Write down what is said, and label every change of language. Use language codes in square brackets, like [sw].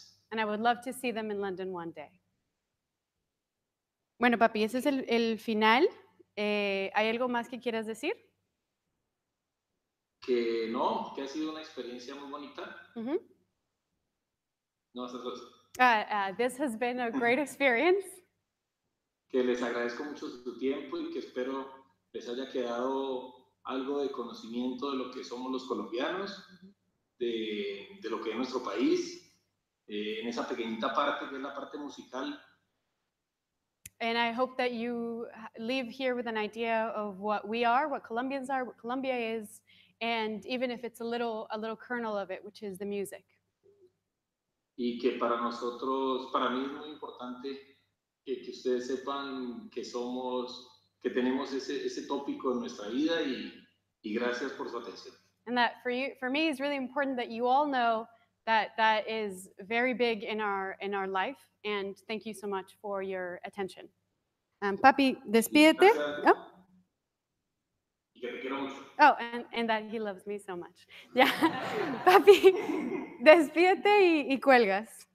[en] And I would love to see them in London one day. [es] Bueno, papi, ese es el final. ¿Hay algo más que quieras decir? Que no, que ha sido una experiencia muy bonita. Mm-hmm. No, [en] this has been a great experience. [es] Que les agradezco mucho su tiempo y que espero les haya quedado algo de conocimiento de lo que somos los colombianos, de lo que es nuestro país, en esa pequeñita parte que es la parte musical. [en] And I hope that you leave here with an idea of what we are, what Colombians are, what Colombia is, and even if it's a little kernel of it, which is the music. [es] Y que para nosotros, para mí es muy importante que ustedes sepan que tenemos ese tópico en nuestra vida y gracias por su atención. [en] And that for me, is really important that you all know that is very big in our life. And thank you so much for your attention. [es] Papi, despídete. [en] Oh. [es] que te quiero mucho. [en] Oh, and that he loves me so much. [es] Ya. Papi, despídete y cuelgas.